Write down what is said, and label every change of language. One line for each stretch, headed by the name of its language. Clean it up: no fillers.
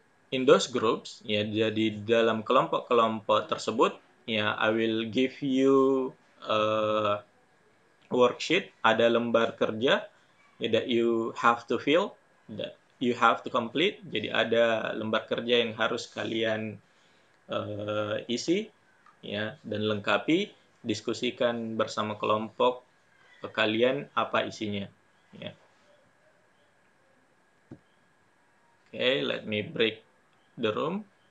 English: In those groups, ya,
Indonesian: jadi dalam kelompok-kelompok tersebut,
English: ya, I will give you a worksheet,
Indonesian: ada lembar kerja ya,
English: that you have to fill, that you have to complete.
Indonesian: Jadi ada lembar kerja yang harus kalian isi ya dan lengkapi. diskusikan bersama kelompok kalian apa isinya. Ya.
English: Okay, let me break the room.